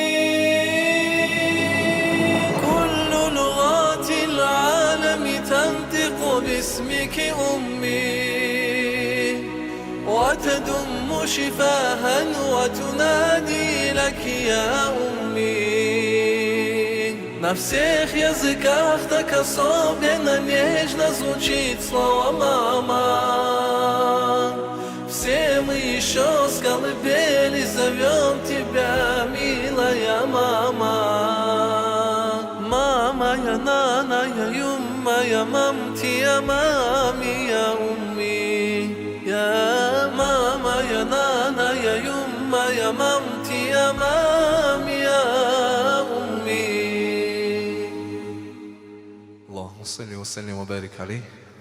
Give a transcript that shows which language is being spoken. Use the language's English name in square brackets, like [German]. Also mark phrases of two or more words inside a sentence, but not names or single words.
[Arabic] كل لغات العالم تنطق باسمك أمي، وتدم شفاها وتنادي لك يا أمي. [Russian] На всех языках так особенно нежно звучит слово «мама». Все мы еще с колыбели зовем тебя, милая мама. [Arabic] ماما يا نانا يا يما يا مامتي يا مامي يا أمي. يا ماما يا نانا يا يما يا مامتي يا مامي يا أمي. اللهم صل وسلم وبارك عليه.